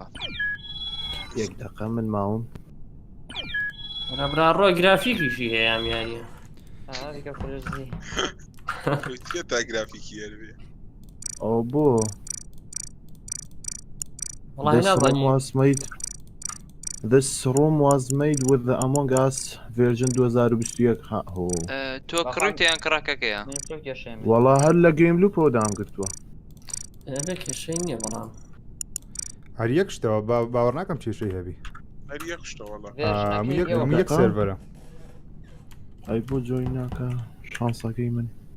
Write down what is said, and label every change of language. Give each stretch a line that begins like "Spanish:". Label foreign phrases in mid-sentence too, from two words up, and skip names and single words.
Central Kurdish: یەک دقە من ماوم برا ڕۆی گرافیکیشی هەیە ئەم یاریە چیە تا گرافیکی هەربێ ئەو بۆ وڵی نازانانی
English: This room was made with the Among Us version 2021
Central Kurdish: تۆ کڕوتیان کڕاکەکەیە وەڵا هەر لە گەیم لوپۆ دام کردووە بێ کێشەی نییە بەڵام هەر یەک شتەوە باوەڕ ناکەم کێشەی هەبی هەر یەک شتەوەڵا یەک سێرڤەرە ئەی بۆ جۆی ناکە شانسەکەی من